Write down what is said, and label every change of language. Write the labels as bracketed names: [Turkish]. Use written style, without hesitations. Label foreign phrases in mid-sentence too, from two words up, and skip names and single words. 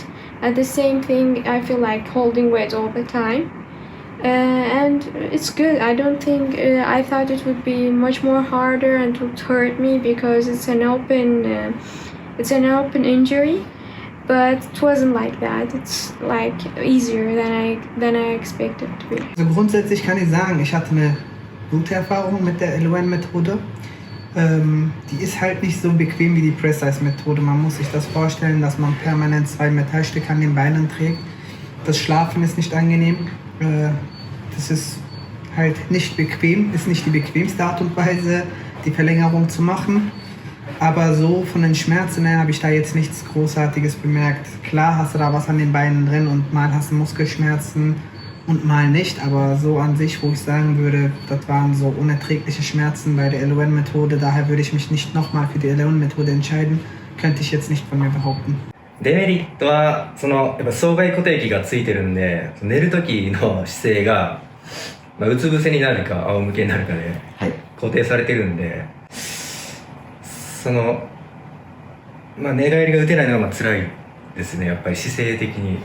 [English] At the same thing, I feel like holding weight all the time, and it's good. I don't think I thought it would be much more harder and it would hurt me because it's an open injury, but it wasn't like that. It's like easier than I expected to be. [German] Also grundsätzlich kann ich sagen, ich hatte eine gute Erfahrung mit der LON-Methode. Die ist halt nicht so bequem wie die Precice-Methode. Man muss sich das vorstellen, dass man permanent 2 Metallstücke an den Beinen trägt. Das Schlafen ist nicht angenehm. Das ist halt nicht bequem, ist nicht die bequemste Art und Weise, die Verlängerung zu machen. Aber so von den Schmerzen her habe ich da jetzt nichts Großartiges bemerkt. Klar hast du da was an den Beinen drin und mal hast du Muskelschmerzen und mal nicht, aber so an sich, wo ich sagen würde, das waren so unerträgliche Schmerzen bei der LON-Methode, daher würde ich mich nicht nochmal für die LON-Methode entscheiden, könnte ich jetzt nicht von mir behaupten. [Japanese] デメリットはやっぱ双外固定器がついてるんで、寝る時の姿勢が、うつ伏せになるか仰向けになるかで固定されてるんで、寝返りが打てないのが辛いですね、やっぱり姿勢的に。